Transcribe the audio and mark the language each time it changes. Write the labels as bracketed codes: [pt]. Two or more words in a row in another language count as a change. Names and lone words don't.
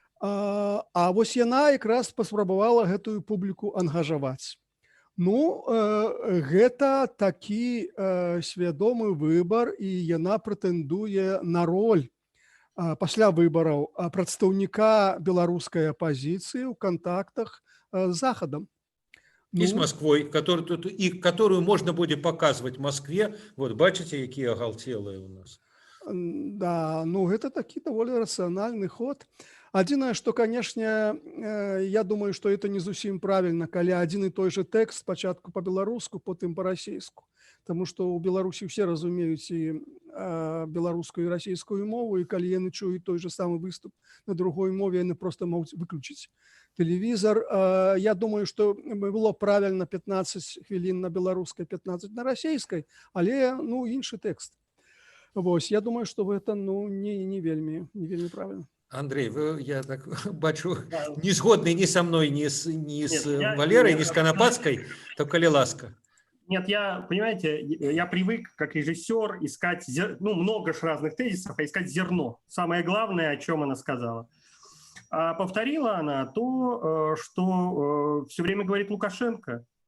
[be] А вось яна якраз паспрабавала гэтую публіку ангажаваць. Ну, гэта такі свядомы выбар, і яна прэтэндуе на роль пасля выбараў прадстаўніка беларускай апазіцыі ў кантактах з Захадам. [ru] И с Москвой, которую можно будет показывать в Москве. Вот, бачите, какие оголтелые у нас. [be] Да, ну, гэта такі даволі рацыянальны ход. Адзінае, што, канешне, я думаю, што это не зусім правільна, калі адзін і той же тэкст спачатку па-беларуску, потым па-расейску. Таму што ў Беларусі ўсе разумеюць і беларускую і расійскую мову, і калі яны чуюць той же самы выступ на другой мове, яны проста могуць выключыць тэлевізор. Я думаю, што было правільна 15 хвілін на беларускай, 15 на расійскай, але, ну, іншы тэкст. Вось, я думаю, што гэта, ну, не вельмі правільна. Андрей, я так бачу, не згодны [ru] ни со мной, ни с Валерой, [be] ни с Конопадской, то коли ласка. [ru] Нет, понимаете, я привык как режиссер искать, ну, много разных тезисов, а искать зерно. Самое главное, о чем она сказала. А повторила она то, что все время говорит Лукашенко.